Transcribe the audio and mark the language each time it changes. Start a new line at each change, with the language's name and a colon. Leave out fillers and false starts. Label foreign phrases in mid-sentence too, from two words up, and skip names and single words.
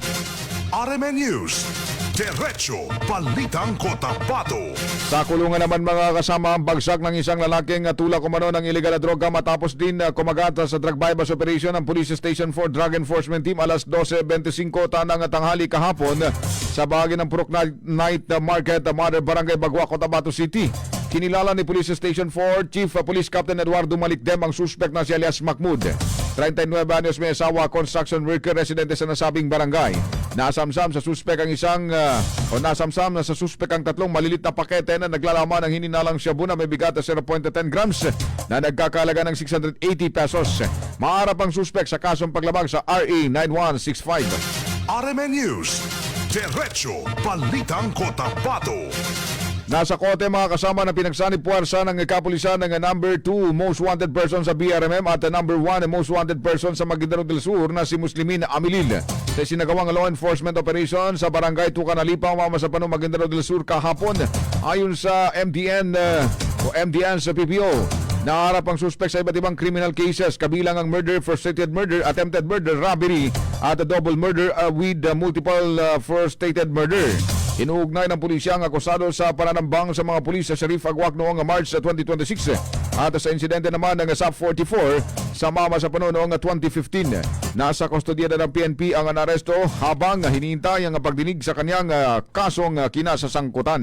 Filipino: RMN News, Diretso Balitang Cotabato. Sa kulungan naman mga kasama ang bagsak ng isang lalaking tulak umano ng illegal na droga matapos din kumagat sa
English: drug bypass operation
Filipino: ng Police Station 4 Drug Enforcement Team alas 12:25 tanang tanghali kahapon sa bahagi ng Purok Night Market, Mother Barangay Bagua, Cotabato City. Kinilala ni Police Station 4 Chief Police Captain Eduardo Malikdem ang suspect na si alias Mahmoud. 39 anyos, may asawa,
English: construction worker,
Filipino: residente sa nasabing barangay. Nasamsam sa suspect ang nasamsam na sa suspect ang tatlong malilit na pakete na naglalaman ng hininalang shabu na may bigat na 0.10 grams na nagkakalaga ng 680 pesos. Maharap ang suspect sa kasong paglabag sa RA 9165. RMN News, Diretso Balitang Cotabato. Nasa kote mga kasama na pinagsanib puwersa ng kapulisan ng number 2
English: most wanted person
Filipino: sa BRMM at number 1
English: most wanted person
Filipino: sa Maguindanao del Sur na si Muslimin Amilil sa sinagawang
English: law enforcement operation
Filipino: sa Barangay Tucanalipa, Mamasapanong, Maguindanao del Sur kahapon. Ayon sa MDN sa PPO, naharap ang suspect sa iba't ibang
English: criminal cases
Filipino: kabilang ang
English: murder, frustrated murder, attempted murder, robbery
Filipino: at
English: double murder with multiple frustrated murder.
Filipino: Inuugnay ng pulisya ang akusado sa pananambang sa mga pulis sa Sharif Agwak noong March 2026 at sa insidente naman ng SAP 44 sa Mamasapanong noong 2015. Nasa kustodiya ng PNP ang anaresto habang hinihintay ang pagdinig sa kanyang kasong kinasasangkutan.